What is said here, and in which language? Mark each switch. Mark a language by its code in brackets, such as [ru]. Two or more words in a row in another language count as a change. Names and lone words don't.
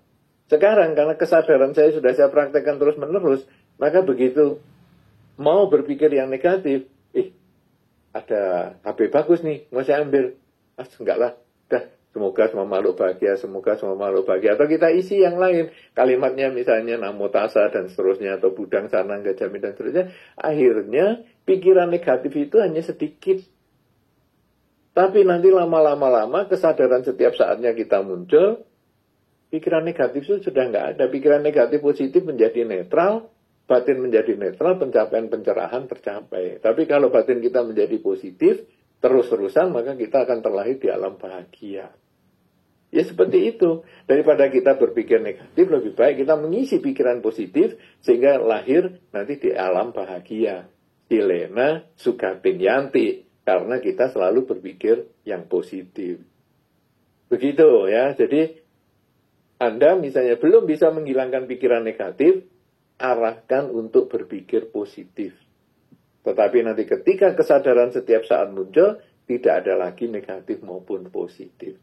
[id] Sekarang karena kesadaran saya sudah saya praktekkan terus menerus, maka begitu mau berpikir yang negatif, ada HP bagus nih, mau saya ambil. Enggak lah, semoga semua makhluk bahagia, semoga semua makhluk bahagia. Atau kita isi yang lain, kalimatnya misalnya [pi] namo tassa [id] dan seterusnya, atau [pi] budang sanang gajami [id] dan seterusnya. Akhirnya pikiran negatif itu hanya sedikit. Tapi nanti lama-lama kesadaran setiap saatnya kita muncul, pikiran negatif itu sudah nggak ada. Pikiran negatif positif menjadi netral, batin menjadi netral, pencerahan tercapai. Tapi kalau batin kita menjadi positif, terus-terusan, maka kita akan terlahir di alam bahagia. Ya seperti itu. Daripada kita berpikir negatif, lebih baik kita mengisi pikiran positif, sehingga lahir nanti di alam bahagia. [pi] Silena sugatin yanti. [id] Karena kita selalu berpikir yang positif. Begitu ya. Jadi, Anda misalnya belum bisa menghilangkan pikiran negatif, arahkan untuk berpikir positif. Tetapi nanti ketika kesadaran setiap saat muncul, tidak ada lagi negatif maupun positif.